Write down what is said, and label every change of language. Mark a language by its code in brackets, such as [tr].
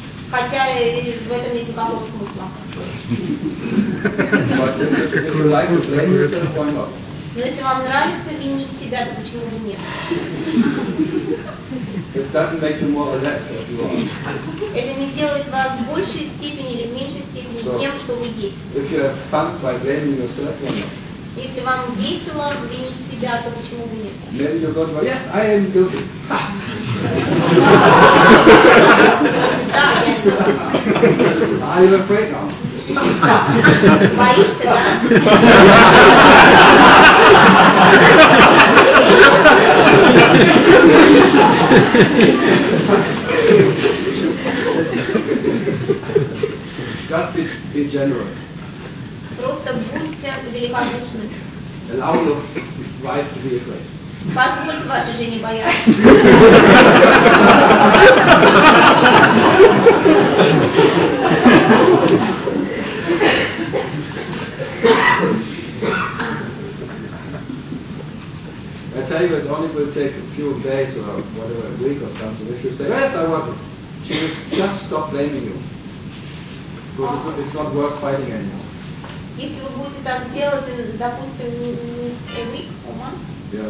[ru] Хотя в этом нет никакого смысла. Но если вам нравится винить себя, то почему бы нет? Это не делает вас в большей степени или в меньшей степени тем, что вы есть. [en] If you have fun by blaming yourself, why not? [ru] Если вам весело винить себя, то почему бы нет? [en] Maybe you thought, yes, I am guilty. [ru] Да, я. [en] I am afraid now. [ru] Боишься, да? [en] be generous. [ru] Просто будьте великодушны. [en] Allow your wife to be afraid. [ru] Позволь вашей жене бояться. [en] I tell you, it only will take a few days or whatever, a week or something. If you say, yes, I want it, she will just stop blaming you. Because it's not worth fighting anymore. [ru] Если вы будете так делать, допустим, не